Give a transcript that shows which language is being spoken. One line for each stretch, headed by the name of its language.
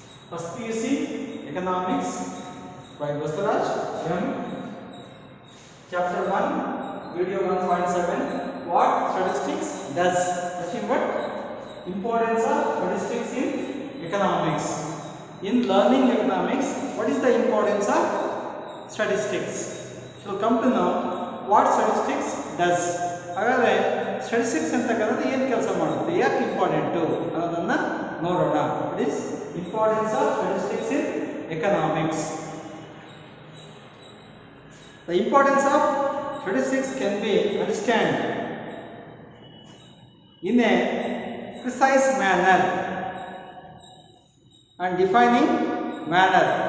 English: First PUC economics by Basaraj from chapter 1, video 1.7. What statistics does? Nothing but importance of statistics in economics. In learning economics, what is the importance of statistics? So come to know what statistics does.
Kannada: ಹಾಗಾದರೆ statistics ಅಂತ ಕರೆದು ಏನು ಕೆಲಸ ಮಾಡುತ್ತೆ, ಯಾಕೆ important ಅನ್ನೋದನ್ನು ನೋಡೋಣ.
English: It is importance of statistics in economics. The importance of statistics can be understood in a precise manner and defining manner.